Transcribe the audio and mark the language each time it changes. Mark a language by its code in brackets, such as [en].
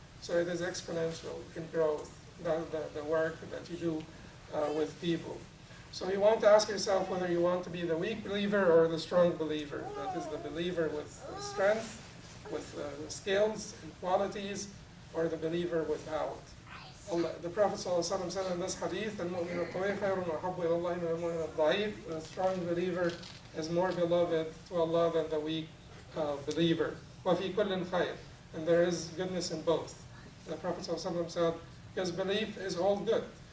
[en] So it is exponential in growth, the work that you do with people. So you want to ask yourself whether you want to be the weak believer or the strong believer. That is the believer with strength, with skills and qualities, or the believer without. The Prophet ﷺ said in this hadith, [ar] الْمُؤْمِنُ الْقَوِيُّ خَيْرٌ وَأَحَبُّ إِلَى اللَّهِ مِنَ الْمُؤْمِنِ الضَّعِيفِ. [en] The strong believer is more beloved to Allah than the weak believer. [ar] وَفِي كُلٍّ خَيْرٍ. [en] And there is goodness in both. The Prophet ﷺ said, his belief is all good.